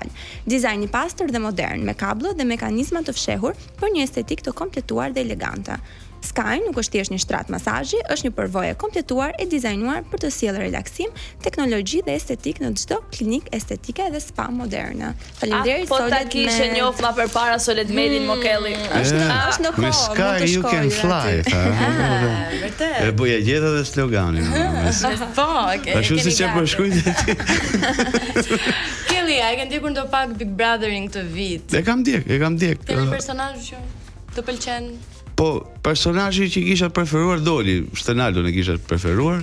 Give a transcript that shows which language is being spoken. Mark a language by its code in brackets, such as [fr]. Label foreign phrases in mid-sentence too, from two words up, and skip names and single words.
[sq] Dizajn i pastër dhe modern me kablo dhe mekanizma të fshehur për një estetik të kompletuar dhe elegante. Sky nuk është thjesht një shtrat masazhi, është një përvojë e kompletuar e dizajnuar për të sjellë relaksim, teknologji dhe estetik në çdo klinikë estetike dhe spa moderne. Faleminderit Solid Med. Po ta kishe njoft më përpara Solid Medin Mokelli. Është në kohë. Me [en] Sky you can fly. [sq] Vërtet. E bëja gjetë edhe sloganin. Po, okay. Ashtu siç e përshkruajti. Kelly, a ke ndjekur ndo pak Big Brotherin këtë vit? E kam ndjek. Ke një personazh që të pëlqen? Po, personazhi që kisha preferuar doli, Stenaldo e kisha preferuar.